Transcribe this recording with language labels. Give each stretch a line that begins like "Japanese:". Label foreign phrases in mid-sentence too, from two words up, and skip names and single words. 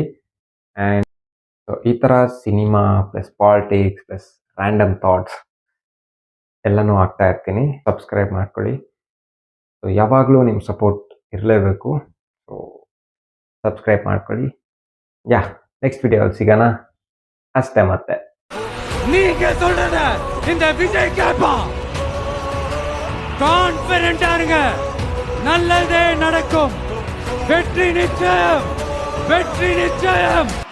Kannada: ಆ್ಯಂಡ್ ಈ ಥರ
English: cinema plus politics plus random thoughts
Kannada: ಎಲ್ಲನೂ ಆಗ್ತಾ ಇರ್ತೀನಿ. ಸಬ್ಸ್ಕ್ರೈಬ್ ಮಾಡ್ಕೊಳ್ಳಿ. ಸೊ ಯಾವಾಗಲೂ ನಿಮ್ಮ ಸಪೋರ್ಟ್ ಇರಲೇಬೇಕು. ಸೊ ಸಬ್ಸ್ಕ್ರೈಬ್ ಮಾಡ್ಕೊಳ್ಳಿ. ನೆಕ್ಸ್ಟ್ ವಿಡಿಯೋಲ್ಲಿ ಸಿಗೋಣ ಅಷ್ಟೇ. ಮತ್ತೆ
Tamil: நீங்க சொல்றத இந்த விஜய் கேட்பான். கான்ஃபிடென்ட்டா இருங்க, நல்லதே நடக்கும். வெற்றி நிச்சயம், வெற்றி நிச்சயம்.